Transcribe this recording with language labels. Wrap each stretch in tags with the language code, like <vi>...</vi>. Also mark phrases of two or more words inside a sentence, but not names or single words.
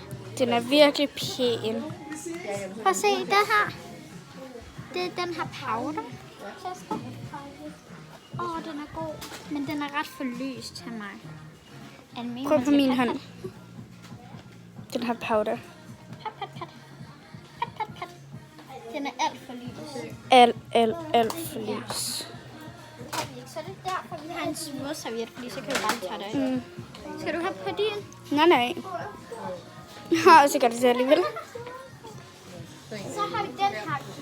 <da>Den er virkelig pæn. Prøv at se den her. Det er den her powder. Den er god. Men den er ret for lys til mig. Prøv på min hånd. Den her powder. Pat, pat, pat. Pat, pat, pat. Den er alt for lys. Alt for lys. Så det er derfor, vi har en vådserviet, fordi så kan du bare tage det af. Skal du have på din? Nej. Og så gør det alligevel. Så har vi den her</da>